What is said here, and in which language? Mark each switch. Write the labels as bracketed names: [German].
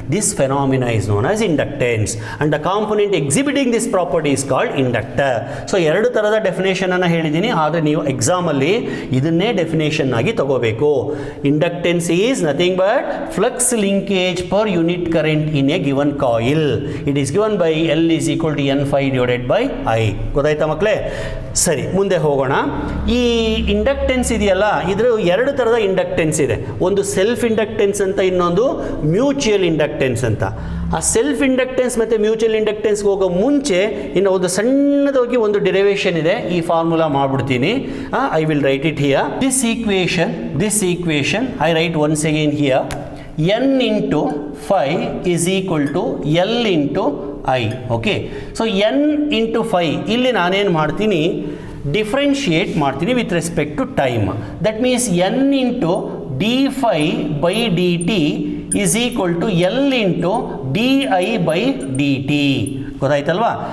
[English] This phenomena is known as inductance, and the component exhibiting this property is called inductor. [Kannada] So ಎರಡು ತರದ definition ಅನ್ನು ಹೇಳಿದ್ದೀನಿ, ಆದರೆ ನೀವು ಎಕ್ಸಾಮ್ ಅಲ್ಲಿ ಇದನ್ನೇ ಡೆಫಿನೇಷನ್ ಆಗಿ ತಗೋಬೇಕು. [English] Inductance is nothing but flux linkage per unit current in a given coil. It is given by L is equal to N5 divided by I. [Kannada] ಗೊತ್ತಾಯ್ತಾ ಮಕ್ಕಳೇ? ಸರಿ, ಮುಂದೆ ಹೋಗೋಣ. ಈ ಇಂಡಕ್ಟೆನ್ಸ್ ಇದೆಯಲ್ಲ, ಇದ್ರ ಎರಡು ಥರದ ಇಂಡಕ್ಟೆನ್ಸ್ ಇದೆ. ಒಂದು ಸೆಲ್ಫ್ ಇಂಡಕ್ಟೆನ್ಸ್ ಅಂತ, ಇನ್ನೊಂದು ಮ್ಯೂಚುವಲ್ ಇಂಡಕ್ಟೆನ್ಸ್ ಅಂತ. ಆ ಸೆಲ್ಫ್ ಇಂಡಕ್ಟೆನ್ಸ್ ಮತ್ತು ಮ್ಯೂಚುವಲ್ ಇಂಡಕ್ಟೆನ್ಸ್ಗೆ ಹೋಗೋ ಮುಂಚೆ ಇನ್ನು ಒಂದು ಸಣ್ಣದಾಗಿ ಒಂದು ಡಿರೈವೇಷನ್ ಇದೆ, ಈ ಫಾರ್ಮುಲಾ ಮಾಡ್ಬಿಡ್ತೀನಿ. [English] I will write it here. This equation I write once again here. N into phi is equal to L into I. Okay, so N into phi [Kannada] ಇಲ್ಲಿ ನಾನೇನು ಮಾಡ್ತೀನಿ, [English] Differentiate ಮಾಡ್ತೀನಿ with respect to time. That means N into d phi by d t is equal to L into d I by d t. ಗೊತ್ತಾಯ್ತಲ್ವಾ?